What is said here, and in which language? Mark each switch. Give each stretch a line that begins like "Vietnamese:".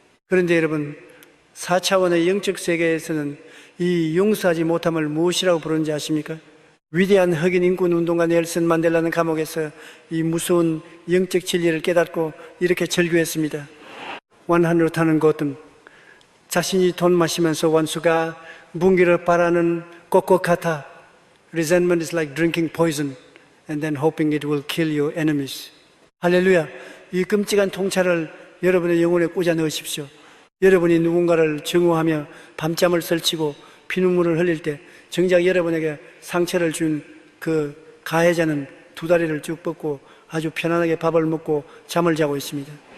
Korean: 그런데 여러분, 4차원의 영적 세계에서는 이 용서하지 못함을 무엇이라고 부르는지 아십니까? 위대한 흑인 인권 운동가 넬슨 만델라는 감옥에서 이 무서운 영적 진리를 깨닫고 이렇게 절규했습니다. 원한으로 타는 것은 자신이 돈 마시면서 원수가 뭉기를 바라는 것과 같아.
English: Resentment is like drinking poison and then hoping it will kill your enemies.
Korean: 할렐루야. 이 끔찍한 통찰을 여러분의 영혼에 꽂아 넣으십시오. 여러분이 누군가를 증오하며 밤잠을 설치고 피눈물을 흘릴 때 정작 여러분에게 상처를 준 그 가해자는 두 다리를 쭉 뻗고 아주 편안하게 밥을 먹고 잠을 자고 있습니다.